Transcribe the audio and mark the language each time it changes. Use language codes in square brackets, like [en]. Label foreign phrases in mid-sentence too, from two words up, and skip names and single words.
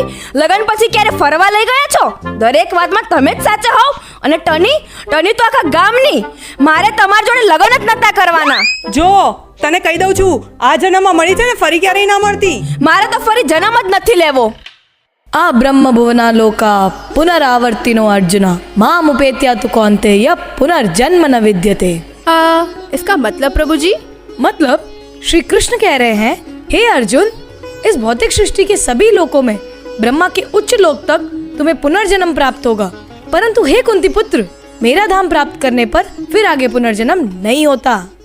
[gu] લગન પછી ક્યારે ફરવા લઈ ગયા છો? દરેક વાતમાં તમે જ સાચા હોવ. અને ટની તો આખા ગામની. મારે તમારી જોડે લગન જ નતા કરવાના. જો તને કહી દઉં છું, આ જન્મમાં મળી છે ને ફરી ક્યારેય ના મળતી. મારે તો ફરી જન્મ જ નથી લેવો. [sa] आ ब्रह्म भुवना लोका पुनरावर्तिनो अर्जुना माम उपेत्या तु कौन्तेय पुनर्जन्म न विद्यते। [hi] इसका मतलब प्रभु जी? मतलब श्री कृष्ण कह रहे हैं, हे अर्जुन, इस भौतिक सृष्टि के सभी लोकों में ब्रह्मा के उच्च लोक तक तुम्हें पुनर्जन्म प्राप्त होगा, परंतु हे कुंती पुत्र, मेरा धाम प्राप्त करने पर फिर आगे पुनर्जन्म नहीं होता।